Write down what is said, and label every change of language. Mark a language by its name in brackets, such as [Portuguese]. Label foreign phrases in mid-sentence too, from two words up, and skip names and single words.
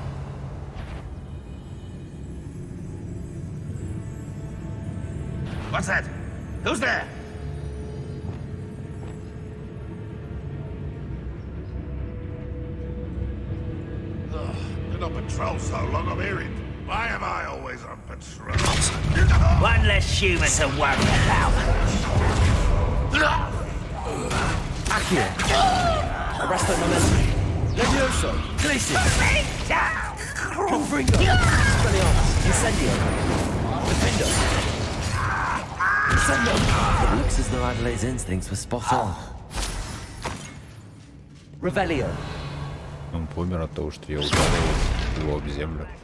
[English] What's that? Who's there? Been on patrol so long I'm hearing. Why am I always on patrol? One less human to worry about. Accio. Arresto momentum. Levioso. Glacius. Confringo. Expelliarmus. Incendio. Defendo. It looks as though Adelaide's instincts were spot on. Revelio. [Russian] Он помер от того, что я ударил его об землю.